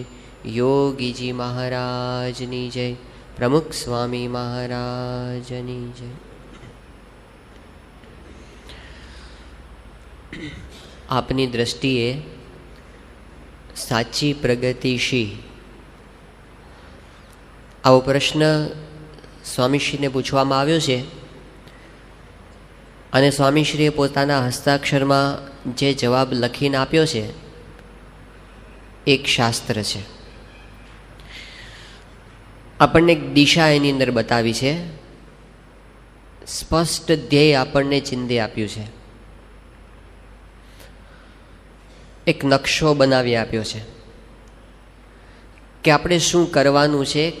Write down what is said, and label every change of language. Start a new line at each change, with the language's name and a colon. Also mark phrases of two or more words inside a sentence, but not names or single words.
Gujarati: યોગી જી મહારાજની જય। પ્રમુખ સ્વામી મહારાજની જય। આપની દૃષ્ટિએ સાચી પ્રગતિશી આવો પ્રશ્ન સ્વામીશ્રીને પૂછવામાં આવ્યો છે અને સ્વામીશ્રીએ પોતાના હસ્તાક્ષરમાં જે જવાબ લખીને આપ્યો છે એક શાસ્ત્ર છે. આપણને એક દિશા એની અંદર બતાવી છે, સ્પષ્ટ ધ્યેય આપણને ચિંધે આપ્યું છે, એક નકશો બનાવી આપ્યો છે કે આપણે શું કરવાનું છે.